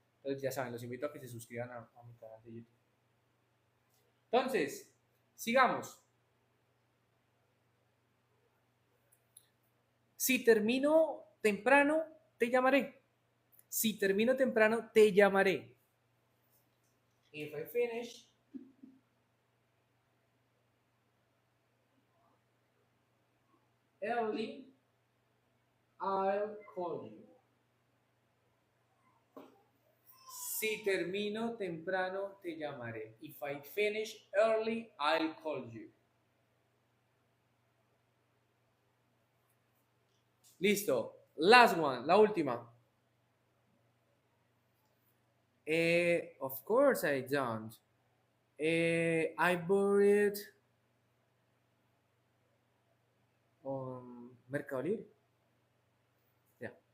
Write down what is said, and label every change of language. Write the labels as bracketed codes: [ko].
[es] Entonces ya saben, los invito a que se suscriban a mi canal de YouTube. Entonces, sigamos. Si termino temprano, te llamaré. Si termino temprano, te llamaré. [en] If I finish early, I'll call you. [es] Si termino temprano, te llamaré. [en] If I finish early, I'll call you. [es] Listo. Last one, la última. [en] Of course I don't. I bought it on Mercado Libre. Yeah.